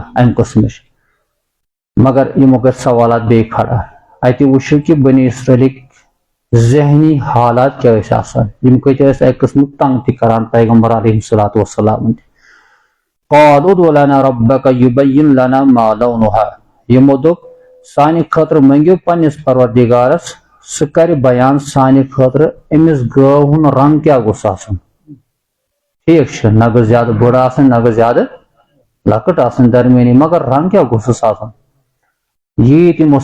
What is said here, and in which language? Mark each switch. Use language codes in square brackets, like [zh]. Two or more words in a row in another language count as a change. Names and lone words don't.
[ks] امہِ قٕسمٕچ مگر یِمو کٔرۍ سوالات بیٚیہِ کھڑا اتہِ وٕچھِو کہ بنی اسرٲیلٕکۍ ذہنی حالات کیٛاہ ٲسۍ آسان یِم کۭتیاہ ٲسۍ اکہِ قٕسمُک تنگ تہِ کران پیغمبر [ar] علیہ الصلاۃ والسلام قالوا ادع لنا ربك يبين لنا ما لونها [ks] یِمو دوٚپ سانہِ خٲطرٕ منٛگِو پننِس پروردگارس سُہ کرِ بیان سانہِ خٲطرٕ أمِس گٲو ہُنٛد رنگ کیٛاہ گوٚژھ آسُن ٹھیٖک چھُ نہ گٔژھ زیادٕ بٔڑ آسٕنۍ نہ گٔژھ زیادٕ لۄکٕٹ آسٕنۍ درمیٲنی مگر رنگ کیٛاہ گوٚژھُس آسُن ییٖتۍ یِمو